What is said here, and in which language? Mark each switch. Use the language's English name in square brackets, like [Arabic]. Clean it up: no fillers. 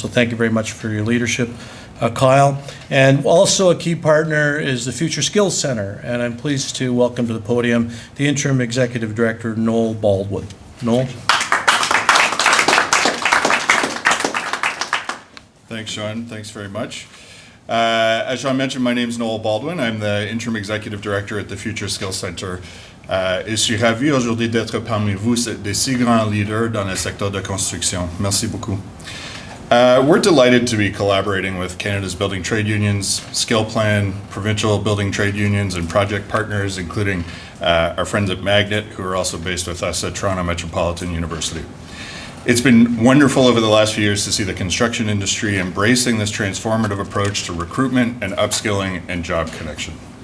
[English] So thank you very much for your leadership, Kyle. And also a key partner is the Future Skills Center, and I'm pleased to welcome to the podium the Interim Executive Director, Noel Baldwin. Noel? Thanks, Sean. Thanks very much. As Sean mentioned, my name is Noel Baldwin. I'm the Interim Executive Director at the Future Skills Center. [French] Et je suis ravi aujourd'hui d'être parmi vous, des si grands leaders dans le secteur de construction. Merci beaucoup. [English] We're delighted to be collaborating with Canada's building trade unions, Skill Plan, provincial building trade unions, and project partners, including our friends at Magnet, who are also based with us at Toronto Metropolitan University. It's been wonderful over the last few years to see the construction industry embracing this transformative approach to recruitment and upskilling and job connection.